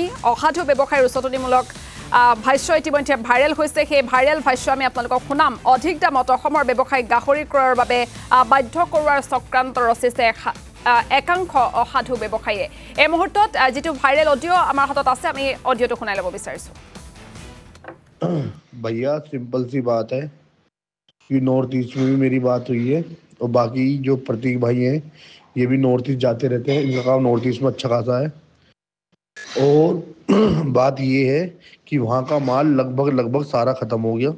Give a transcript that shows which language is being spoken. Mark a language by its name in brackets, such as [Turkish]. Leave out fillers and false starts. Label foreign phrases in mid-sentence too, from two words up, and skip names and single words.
[Assamese] অসাধু ব্যৱসায়ীৰ উচতনিমূলক ভাষ্য ইতিমধ্যে ভাইৰেল হৈছে। সেই ভাইৰেল ভাষ্য আমি আপোনালোকক শুনাম। অধিক দামত অসমৰ ব্যৱসায়িক গাহৰি ক্ৰয়ৰ বাবে বাধ্য কৰোৱাৰ চক্ৰান্ত ৰচিছে একাংশ অসাধু ব্যৱসায়ীয়ে। এই মুহূৰ্তত যিটো [English] viral audio' [Assamese] আমাৰ হাতত আছে, আমি অডিঅ'টো শুনাই ল'ব বিচাৰিছোঁ। [Hindi] भैया सिंपल सी बात है कि नॉर्थ ईस्ट में भी मेरी बात हुई है और बाकी जो प्रतीक भाई हैं ये भी नॉर्थ ईस्ट जाते रहते हैं। इनका काम नॉर्थ ईस्ट में अच्छा खासा है और बात ये है कि वहाँ का माल लगभग सारा ख़त्म हो गया।